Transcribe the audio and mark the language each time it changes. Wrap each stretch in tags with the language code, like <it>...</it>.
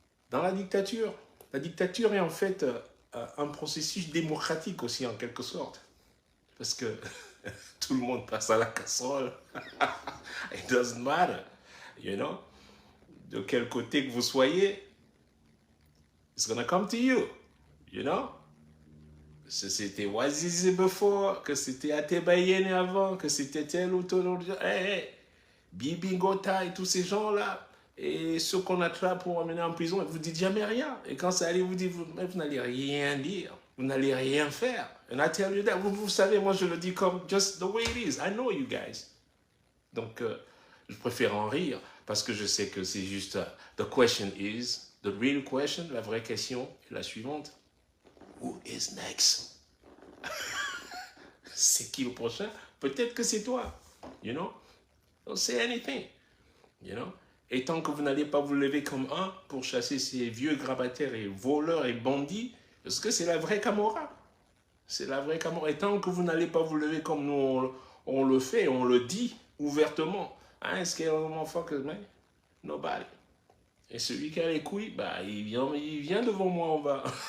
<fr>Dans la dictature est en fait un processus démocratique aussi, en quelque sorte. Parce que tout le monde passe à la casserole.</fr> <en>It doesn't matter, you know?</en> <fr>De quel côté que vous soyez,</fr> <en>it's gonna come to you, you know?</en> <fr>C'était Wazizi before, que c'était Atebayene avant, que c'était tel ou tel autre. Hey, Bibi Ngota et tous ces gens-là, et ceux qu'on attrape pour emmener en prison, vous ne dites jamais rien. Et quand ça arrive, vous dites, vous n'allez rien dire, vous n'allez rien faire.</fr> <en>And I tell you that,</en> <fr>vous savez, moi je le dis comme</fr> <en>just the way it is. I know you guys.</en> <fr>Donc, je préfère en rire parce que je sais que c'est juste</fr> <en>the question is, the real question,</en> <fr>la vraie question est la suivante.</fr> <en>Who is next?</en> <fr>C'est qui le prochain? Peut-être que c'est toi,</fr> <en>you know? Don't say anything, you know?</en> <fr>Et tant que vous n'allez pas vous lever comme un pour chasser ces vieux grabataires et voleurs et bandits, parce que c'est la vraie Camorra. C'est la vraie Camorra. Et tant que vous n'allez pas vous lever comme nous, on le fait, on le dit ouvertement. Hein,</fr> <en>scale motherfuckers, man. Nobody.</en> <fr>Et celui qui a les couilles, bah, il vient devant moi, on va...</fr>